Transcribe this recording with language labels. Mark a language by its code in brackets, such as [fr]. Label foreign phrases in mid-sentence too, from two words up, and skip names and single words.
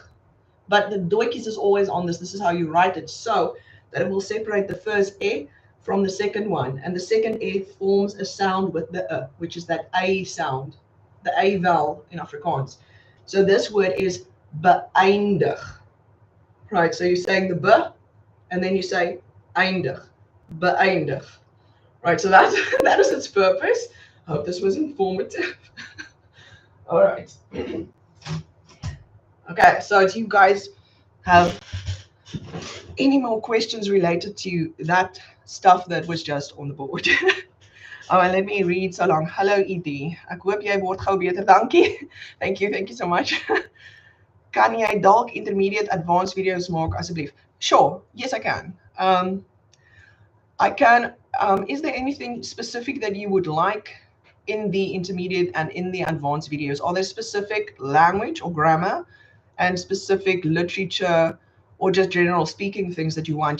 [en] But the doetjies is always on this. This is how you write it, so that it will separate the first E from the second one. And the second E forms a sound with the which is that A sound, the A vowel in Afrikaans. So this word is beëindig, right? So you're saying the B, and then you say eindig, beëindig, right? So that is its purpose. I hope this was informative. All right. Okay, so do you guys have any more questions related to that stuff that was just on the board? Oh, and let me read so long. Hello, Edie. [af] Ek hoop jy word gou beter. Dankie. [en] Thank you so much. [af] Kan jy dalk [en] intermediate advanced videos [af] maak asseblief? [en] Sure, yes I can. I can. Is there anything specific that you would like in the intermediate and in the advanced videos? Are there specific language or grammar and specific literature or just general speaking things that you want?